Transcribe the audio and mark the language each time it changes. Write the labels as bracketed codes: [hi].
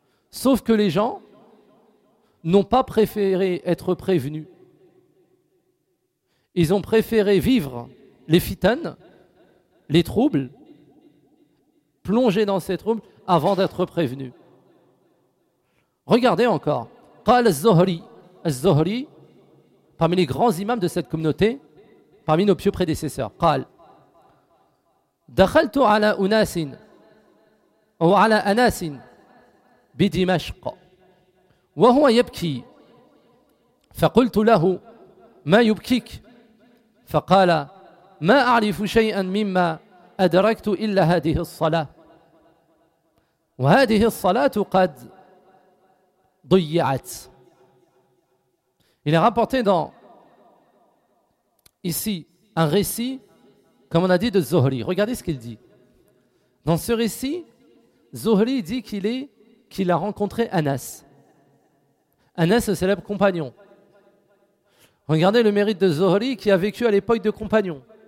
[fr] Sauf que les gens n'ont pas préféré être prévenus. Ils ont préféré vivre les fitanes, les troubles, plonger dans ces troubles avant d'être prévenus. Regardez encore. قال الزهري. [ar] الزهري, parmi les grands imams de cette communauté, parmi nos pieux prédécesseurs, قال دخلت على أناس وعلى أناس بدمشق وهو يبكي فقلت له ما يبكيك فقال ما أعرف شيئا مما أدركت إلا هذه الصلاة وهذه الصلاة قد ضيعت. [fr] Il est rapporté dans, ici, un récit, comme on a dit, de Zohri. Regardez ce qu'il dit. Dans ce récit, Zohri dit qu'il a rencontré Anas. Anas, le célèbre compagnon. Regardez le mérite de Zohri qui a vécu à l'époque de compagnon.